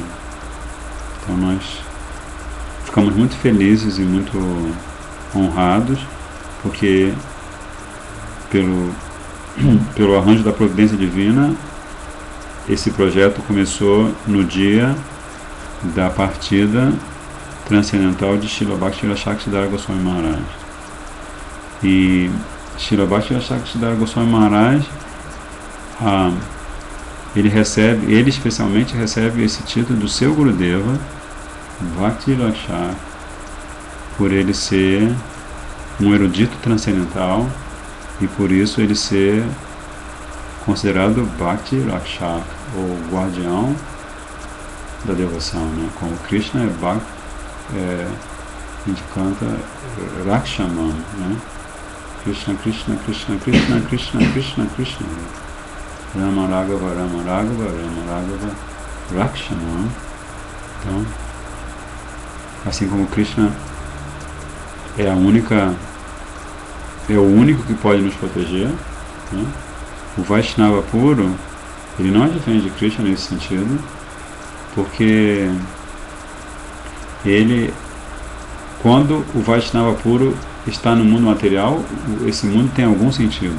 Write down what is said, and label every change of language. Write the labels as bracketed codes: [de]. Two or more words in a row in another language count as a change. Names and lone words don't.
[pt] Então nós ficamos muito felizes e muito honrados, porque pelo arranjo da providência divina, esse projeto começou no dia da partida transcendental de Srila Bhakti Shaksidhara Goswami Maharaj. E Srila Bhakti Shaksidhara Goswami Maharaj, ele especialmente recebe esse título do seu Gurudeva, Bhakti Rakshak, por ele ser um erudito transcendental e por isso ele ser considerado Bhakti Rakshak, ou guardião da devoção, né? Como Krishna a gente canta Rakshamam, né? [sa] Krishna, Krishna, Krishna, Krishna, Krishna, Krishna, Krishna, Rama Raghava, Rama Raghava, Rama Raghava, Rakshamam. [pt] Então, assim como Krishna é o único que pode nos proteger, né? O Vaishnava puro, ele não é diferente de Krishna nesse sentido, porque quando o Vaishnava puro está no mundo material, esse mundo tem algum sentido.